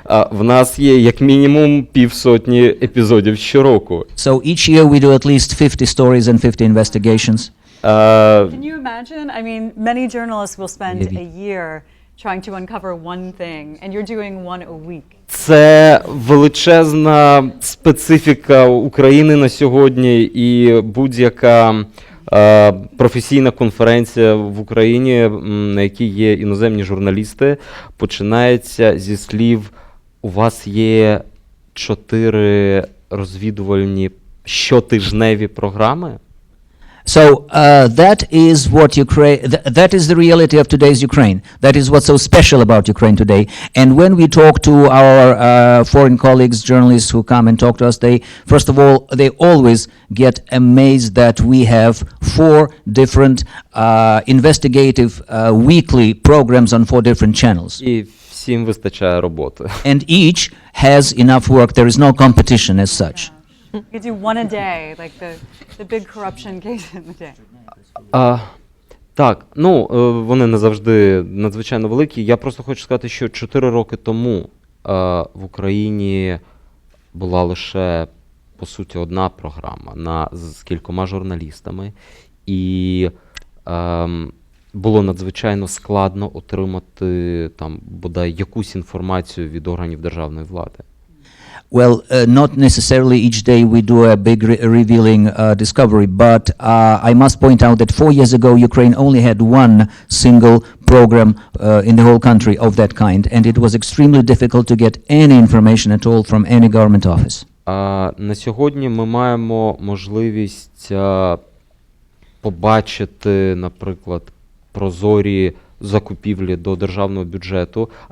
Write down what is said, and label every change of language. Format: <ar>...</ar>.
<uk>В нас є як мінімум 50 епізодів щороку.</uk> <en>So each year we do at least 50 stories and 50 investigations. Can you imagine? I mean, many journalists will spend a year trying to uncover one thing, and you're doing one a week.</en> <uk>Це величезна специфіка України на сьогодні, і будь-яка професійна конференція в Україні, на якій є іноземні журналісти, починається зі слів: у вас є 4 розвідувальні щотижневі програми?</uk> <en>So that is what Ukraine. That is the reality of today's Ukraine. That is what's so special about Ukraine today. And when we talk to our foreign colleagues, journalists who come and talk to us, they first of all they always get amazed that we have 4 different investigative weekly programs on 4 different channels.</en> <uk>І всім вистачає роботи.</uk> <en>And each has enough work. There is no competition as such. You could do one a day, like the big corruption case in the day.</en> <uk>Так, ну, вони не завжди надзвичайно великі. Я просто хочу сказати, що 4 роки тому в Україні була лише, по суті, одна програма з кількома журналістами. І було надзвичайно складно отримати там, бодай, якусь інформацію від органів державної влади.</uk> <en>Well, not necessarily each day we do a big revealing discovery, but I must point out that 4 years ago Ukraine only had one single program in the whole country of that kind, and it was extremely difficult to get any information at all from any government office.</en> <uk>На сьогодні ми маємо можливість побачити, наприклад, прозорі закупівлі до державного бюджету.</uk>